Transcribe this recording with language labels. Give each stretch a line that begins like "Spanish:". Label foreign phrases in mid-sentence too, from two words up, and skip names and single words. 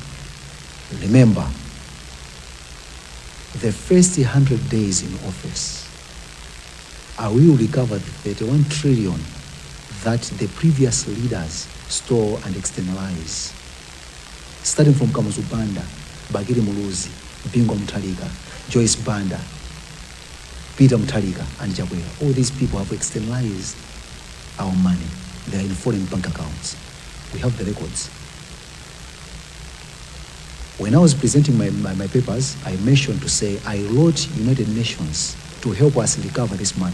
English: Remember, the first 100 days in office, I will recover the 31 trillion that the previous leaders stole and externalize. Starting from Kamuzu Banda, Bagiri Muluzi, Bingo Mutharika, Joyce Banda, Peter Mutharika, and Jabwera. All these people have externalized our money. They are in foreign bank accounts. We have the records. When I was presenting my papers, I mentioned to say I wrote United Nations to help us recover this money.